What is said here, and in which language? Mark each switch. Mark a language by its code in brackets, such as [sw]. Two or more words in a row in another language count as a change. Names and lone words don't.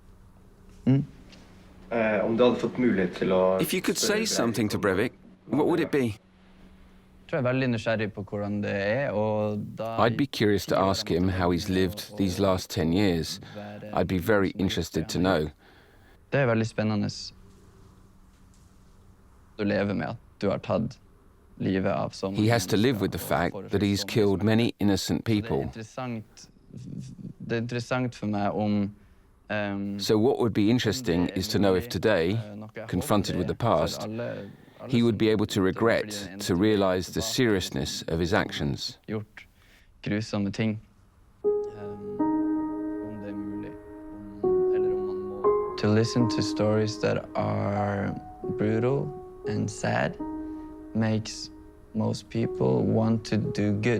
[en] If you could say something to Breivik, what would it be? I'd be curious to ask him how he's lived these last 10 years. I'd be very interested to know. [no] Det veldig spennende å leve med at du har tatt livet av så mange. [en] He has to live with the fact that he's killed many innocent people. [no] Det interessant for meg om [en] So what would be interesting is to know if today, confronted with the past, he would be able to regret, to realize the seriousness of his actions. [no] Gjort grusomme ting. [en] To listen to stories that are brutal and sad makes most people want to do good.